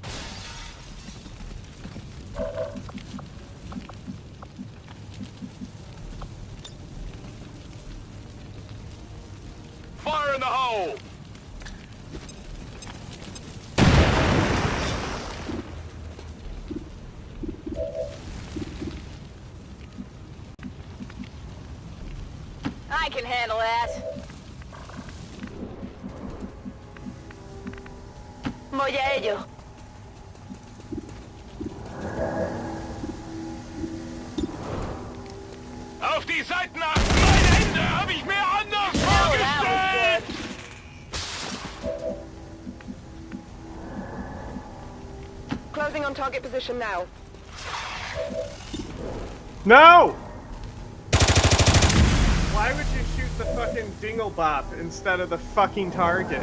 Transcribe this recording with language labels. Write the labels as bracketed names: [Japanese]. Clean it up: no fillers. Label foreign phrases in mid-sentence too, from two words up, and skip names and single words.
[English] Fire in the hole! I can handle that. [Spanish] Voy a ello. [German] Auf die Seiten achten! Meine Hände habe ich mir anders vorgestellt! [English] Closing on target position now. No! Why would you shoot the fucking dinglebop instead of the fucking target?